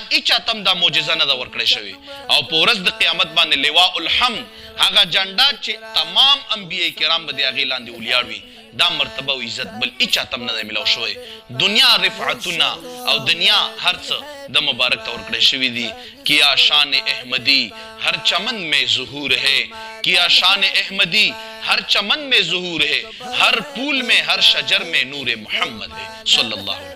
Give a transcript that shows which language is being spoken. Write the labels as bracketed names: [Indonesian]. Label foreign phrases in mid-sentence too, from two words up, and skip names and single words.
[Pashto] هیچا ته دا معجزه نه ده ورکړی شوې او په ورځ د قیامت باندې [Arabic] لواء الحمد [Pashto] هغه جنډه چې تمام انبیاء کرام به د هغې لاندې ولیاړ وي دا مرتبه او عزت بل هیچا ته نه دی میلاو شوی دنیا رفعتونه او دنیا هر څه د مبارک ته ورکړی شوي دي [Urdu] کیا شان احمدی ہر چمن میں ظہور ہے کیا شان احمدی ہر چمن میں ظہور ہے ہر پھول میں ہر شجر میں نور محمد ہے صلی اللہ علیہ